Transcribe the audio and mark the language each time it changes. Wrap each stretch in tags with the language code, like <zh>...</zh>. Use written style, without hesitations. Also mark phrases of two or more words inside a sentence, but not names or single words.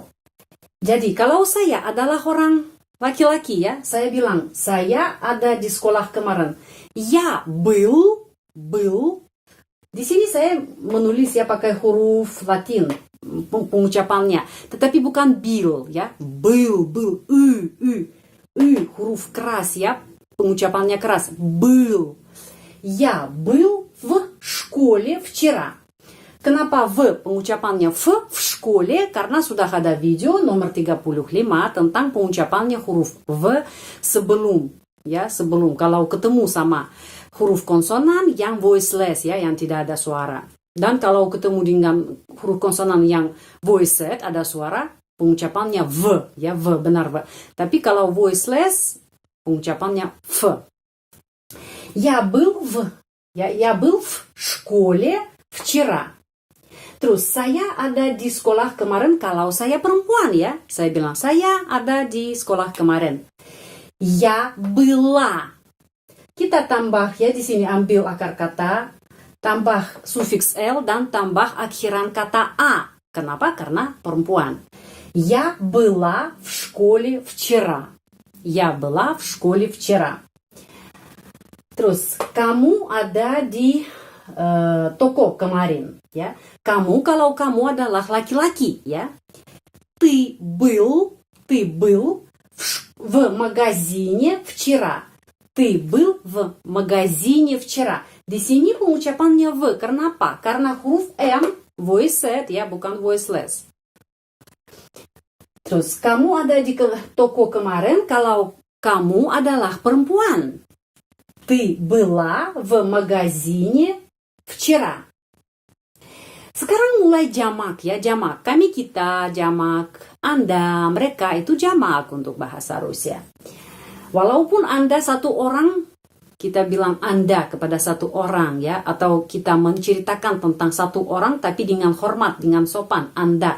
<id>Jadi kalau saya adalah orang laki-laki ya, saya bilang, saya ada di sekolah kemarin. Ya, был. Di sini saya menulis ya pakai huruf Latin pengucapannya, tetapi bukan bil ya. Был, huruf keras ya, pengucapannya keras.</id> <ru>Был. Я был в школе вчера.</ru> <id>Kenapa pengucapannya</id> <ru>в школе?</ru> <id>Karena sudah ada video nomor 35 tentang pengucapannya huruf v sebelum kalau ketemu sama huruf konsonan yang voiceless ya, yang tidak ada suara. Dan kalau ketemu dengan huruf konsonan yang voiced ada suara, pengucapannya v ya, v benar v. Tapi kalau voiceless pengucapannya v.</id> <ru>Я был в школе вчера.</ru> <id>Terus, saya ada di sekolah kemarin kalau saya perempuan ya. Saya bilang, saya ada di sekolah kemarin.</id> <ru>Ya была.</ru> <id>Kita tambah ya, di sini ambil akar kata, tambah sufiks L dan tambah akhiran kata A. Kenapa? Karena perempuan.</id> <ru>Я была в школе вчера. Я была в школе вчера.</ru> <id>Terus, kamu ada di toko kemarin ya. Kamu kalau kamu adalah laki-laki ya.</id> <ru>Ты был в магазине вчера. Ты был в магазине вчера.</ru> <id>Di sini pengucapannya v. Kenapa? Karena huruf M voiced ya, bukan voiceless. Terus kamu ada di toko kemarin kalau kamu adalah perempuan.</id> <ru>Ты была в магазине вчера.</ru> <id>Sekarang mulai jamak ya, jamak. Kami, kita, jamak. Anda, mereka itu jamak untuk bahasa Rusia. Walaupun Anda satu orang, kita bilang Anda kepada satu orang ya, atau kita menceritakan tentang satu orang tapi dengan hormat, dengan sopan, Anda.</id>